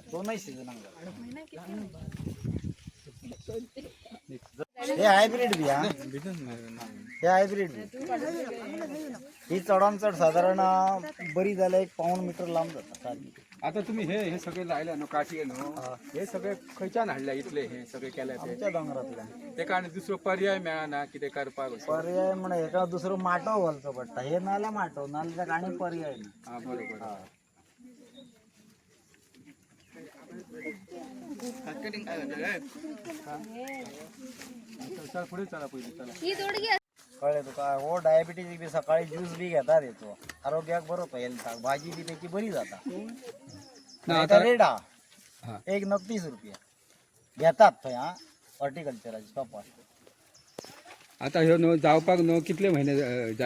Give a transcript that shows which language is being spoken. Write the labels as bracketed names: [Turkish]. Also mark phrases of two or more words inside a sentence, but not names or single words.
[Konkani] दोनही सीझनाक हे हायब्रीड बी हा हे हायब्रीड बी ही चढान चढ साधारण बरी जाल्यार 1 पाऊण मीटर लांब जाता सारखी. आता तुम्ही हे सगळे लायले न्हू काठी न्हू हे सगळे खंयच्यान हाडले इतले हे सगळे केले ते आमच्या दोंगरांतल्यान ते कारण दुसरो पर्याय मेळना कितें करपाक असो. पर्याय म्हणजे हेका दुसरो माटो घालचो पडटा. हे नाल्यार माटो नाल्यार आनी पर्याय ना. [Marathi] हा बरोबर. चला पुढे चला पहिले चला. [Konkani] ही दोडगी कळ्ळें तुका हो डायबिटीज बी सकाळी ज्यूस बी घेतात येतो आरोग्याक बरो हेल्थाक. भाजी बी त्याची बरी जाता. ना आता आता रेट हा. हा 1 रुपया घेतात थंय हा हॉर्टिकल्चराचे शॉपार. आता ह्यो न्हू जावपाक न्हू कितले महिने जाय?